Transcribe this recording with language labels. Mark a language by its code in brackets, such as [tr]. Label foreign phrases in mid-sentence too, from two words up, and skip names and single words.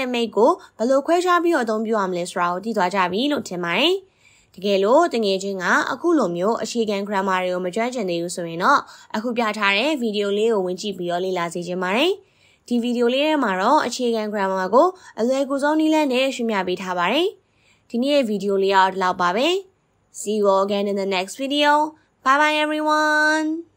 [my] make ကိုဘယ်လိုခွဲခြားပြီးတော့အသုံးပြုရမလဲဆိုတာကိုသိသွားကြပြီလို့ထင်ပါတယ်။တကယ်လို့တငယ်ချင်းကအခုလိုမျိုးအခြေခံ grammar တွေကိုမကျွမ်းကျင်သေးဘူးဆိုရင်တော့အခုပြထားတဲ့ဗီဒီယိုလေးကိုဝင်ကြည့်ပြီးတော့လေ့လာစေချင်ပါတယ်။ဒီဗီဒီယိုလေးထဲမှာတော့အခြေခံ grammar ကိုအလွယ်ကူဆုံးနည်းလမ်းနဲ့ရှင်းပြပေးထားပါတယ်။ဒီနေ့ရဲ့ဗီဒီယိုလေးကတော့ဒီလောက်ပါပဲ။ [en] See you all again in the next video. Bye bye everyone.